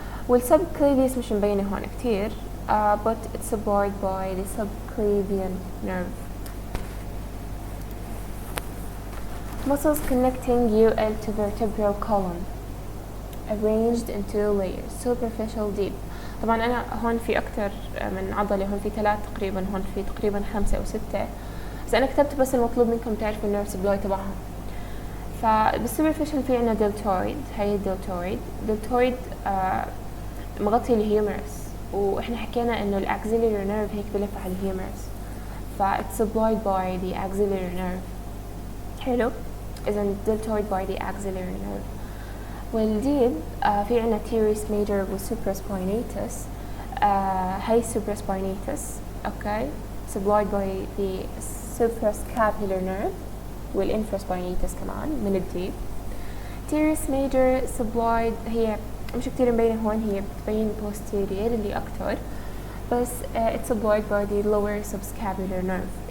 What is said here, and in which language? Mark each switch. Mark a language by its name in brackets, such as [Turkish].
[English] والsubclavius [Arabic] مش مبينة هون كتير, [English] but it's supplied by the subclavian nerve. Muscles connecting UL to vertebral column arranged in 2 layers: superficial, deep. [Arabic] طبعا أنا هون في أكتر من عضلة، هون في 3 تقريبا، هون في تقريبا 5 أو 6، بس أنا كتبت بس المطلوب منكم تعرفوا النيرف سبلاي تبعهم. فبالسوبرفيشال في عنا دلتويد. هاي الدلتويد مغطي الهيومرس، وإحنا حكينا إنه الأكسيلري نيرف هيك بلف على الهيومرس، [English] it's supplied by the axillary nerve. [Arabic] حلو، إذا [English] deltoid by the axillary nerve. [Arabic] والديب في عنا teres major وsupraspinatus. [English] هاي supraspinatus okay supplied by the suprascapular nerve [Arabic] والinfraspinatus كمان من الديب. teres major supplied هي مش كتير مبينة هون، هي بتبين posterior اللي أكتر، بس [English] it's supplied by the lower subscapular nerve.